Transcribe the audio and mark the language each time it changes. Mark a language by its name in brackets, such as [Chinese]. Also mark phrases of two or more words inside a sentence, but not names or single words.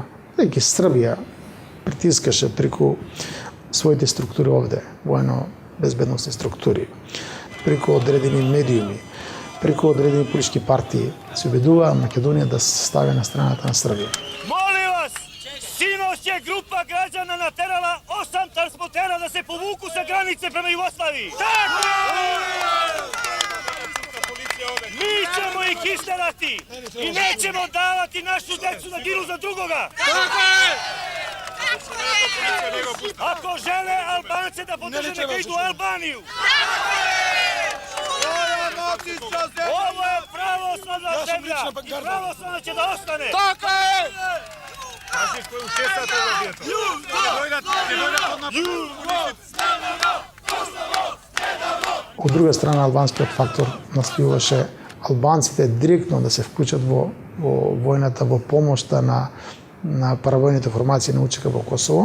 [Macedonian] Бидејќи Србија притискаше преку своите структури овде, воено-безбедносни структури, преку одредени медиуми, преку одредени политички партии, се убедува Македонија да се стави на страната на Србија. [Serbian] Sinoć je grupa građana naterala 8 transportera da se povuku sa granice prema Jugoslaviji. Tako je! Mi ćemo ih isterati i nećemo davati našu decu da ginu za drugoga. Tako je! Ako žele Albance da podrže, neka idu u Albaniju. Ovo je pravoslavna zemlja i pravoslavna će da ostane. Tako je! [Macedonian] Од друга страна, албанскиот фактор настојуваше албанците директно да се вклучат во војната, во помошта на паравојните формации на УЧК во Косово.